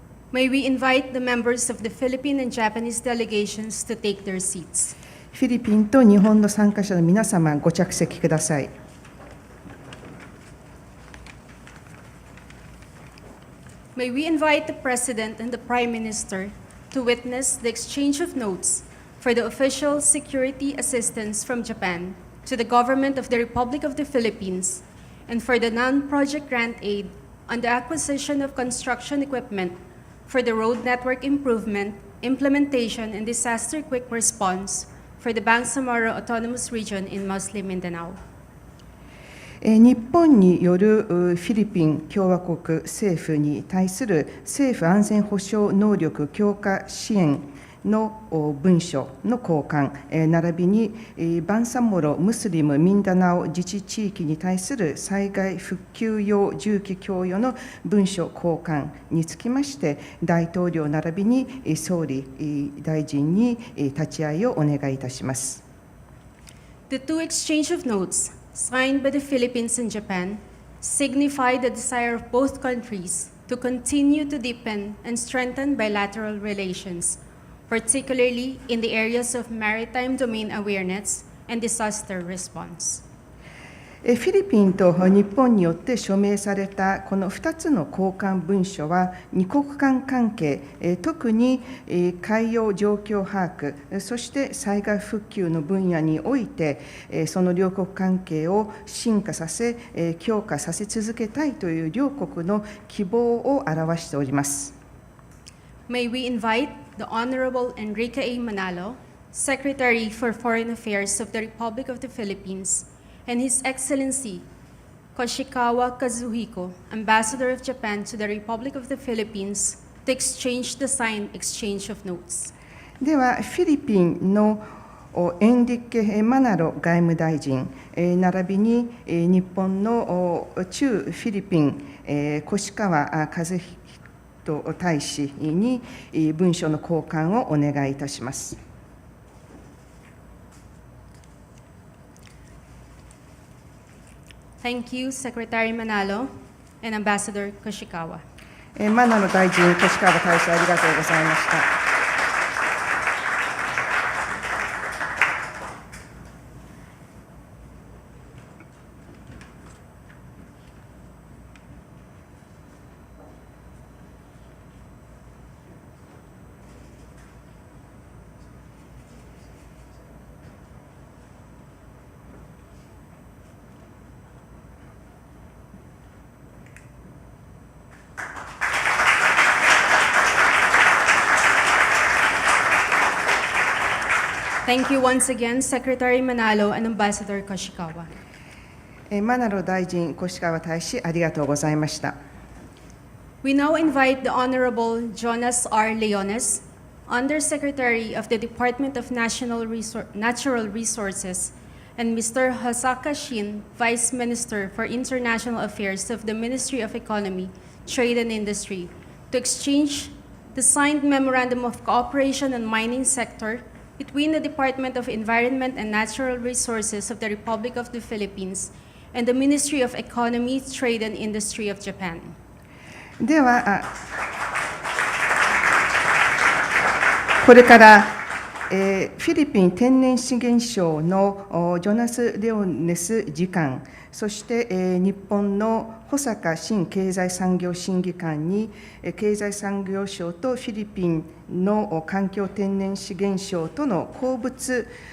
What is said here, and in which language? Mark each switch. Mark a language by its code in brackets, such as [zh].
[en] May we invite the members of the Philippine and Japanese delegations to take their seats. [ja] フィリピンと日本の参加者の皆様、ご着席ください。 [en] May we invite the President and the Prime Minister to witness the exchange of notes for the official security assistance from Japan to the government of the Republic of the Philippines and for the non-project grant aid on the acquisition of construction equipment for the road network improvement, implementation, and disaster quick response for the Bangsamoro Autonomous Region in Muslim Mindanao. [ja] 日本によるフィリピン共和国政府に対する政府安全保障能力強化支援の文書の交換、並びにバンサモロ・ムスリム・ミンダナオ自治地域に対する災害復旧用重機供与の文書交換につきまして、大統領並びに総理大臣に立ち会いをお願いいたします。 [en] The two exchange of notes signed by the Philippines and Japan signify the desire of both countries to continue to deepen and strengthen bilateral relations, particularly in the areas of maritime domain awareness and disaster response. [ja] フィリピンと日本によって署名されたこの2つの交換文書は、二国間関係、特に海洋状況把握、そして災害復旧の分野において、その両国関係を深化させ、強化させ続けたいという両国の希望を表しております。 [en] May we invite the Honorable Enrique A. Manalo, Secretary for Foreign Affairs of the Republic of the Philippines, and His Excellency Koshikawa Kazuhiko, Ambassador of Japan to the Republic of the Philippines, to exchange the signed exchange of notes. [ja] では、フィリピンのエンリケ・マナロ外務大臣、並びに日本の駐フィリピン、越川和彦大使に文書の交換をお願いいたします。 [en] Thank you, Secretary Manalo and Ambassador Koshikawa. [ja] マナロ大臣、越川大使、ありがとうございました。 [en] Thank you once again, Secretary Manalo and Ambassador Koshikawa. [ja] マナロ大臣、越川大使、ありがとうございました。 [en] We now invite the Honorable Jonas R. Leones, Undersecretary of the Department of Natural Resources, and Mr. Hosaka Shin, Vice Minister for International Affairs of the Ministry of Economy, Trade and Industry, to exchange the signed Memorandum of Cooperation on Mining Sector between the Department of Environment and Natural Resources of the Republic of the Philippines and the Ministry of Economy, Trade and Industry of Japan. [ja] では、これから、フィリピン天然資源省のジョナス・レオネス次官、そして、日本の保坂新経済産業審議官に、経済産業省とフィリピンの環境天然資源省との鉱物